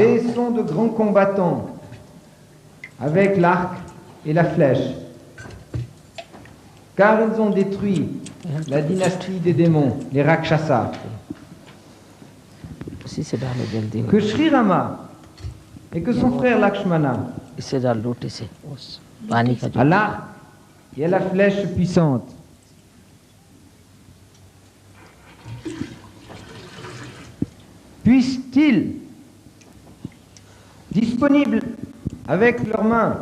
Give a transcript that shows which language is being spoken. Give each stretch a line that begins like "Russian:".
French: et sont de grands combattants avec l'arc et la flèche. Car ils ont détruit la dynastie des démons, les Rakshasas.
Hindi: उसी से डालो जल्दी,
French: Que Sri Rama et que son frère Lakshmana,
Hindi: इससे डाल लोटे से उस पानी का जो
French: à l'arc et à la flèche puissante, puissent-ils, disponibles avec leurs mains,